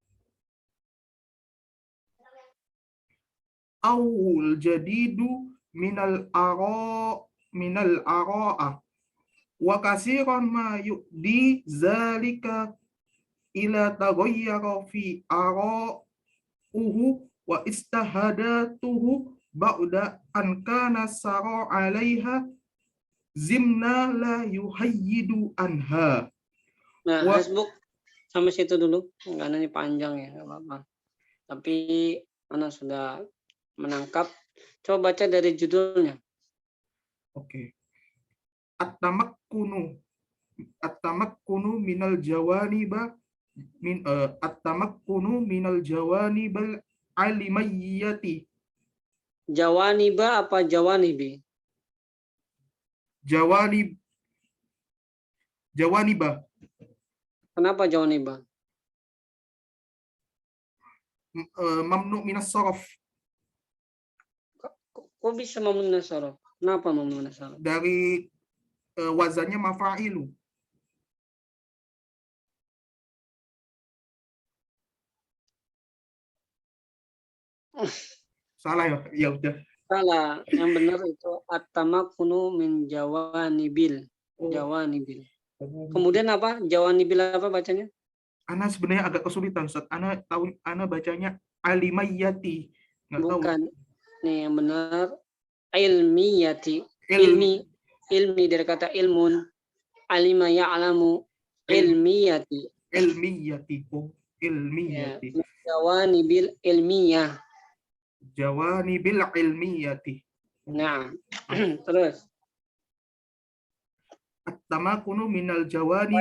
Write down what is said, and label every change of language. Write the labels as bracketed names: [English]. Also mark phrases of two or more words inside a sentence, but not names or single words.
[Arabic] جديد من الآراء وكثيرا ما يؤدي ذلك إلى تغير في آرائه واستحداثه بعد أن كان سار عليها زمنا لا يحيد عنها. [Indonesian] Nah, Wah. Facebook sampai situ dulu. Karena ini panjang ya, nggak apa-apa. Tapi Ana sudah menangkap. Coba baca dari judulnya. Oke. [Arabic] التمكن من الجوانب التمكن من الجوانب العلمية. [Indonesian] Jawaniba apa jawanibi? Jawaniba. Kenapa jawaniba? [Arabic] ممنوع من الصرف. [Indonesian] Kok bisa [Arabic] ممنوع صرف? [Indonesian] Kenapa [Arabic] ممنوع صرف? [Indonesian] Dari wazannya mafa'ilu. Salah ya? Ya udah. Salah. Yang benar itu [Arabic] التمكن من جوانب. [Indonesian] Jawanibil. Kemudian apa? Jawanibil apa bacanya? Ana sebenarnya agak kesulitan, Ustaz. Ana bacanya alimayyati. Nggak tahu. Bukan. Nih yang benar ilmiyati. Ilmi. Ilmi dari kata ilmun. [Arabic] علم يعلم. [Indonesian] Ilmiyati. Ilmiyati. Oh, ilmiyati. [Arabic] Ya. جوانب العلمية. جوانب العلمية. [Indonesian] Nah, terus. [Arabic] التمكن من الجوانب.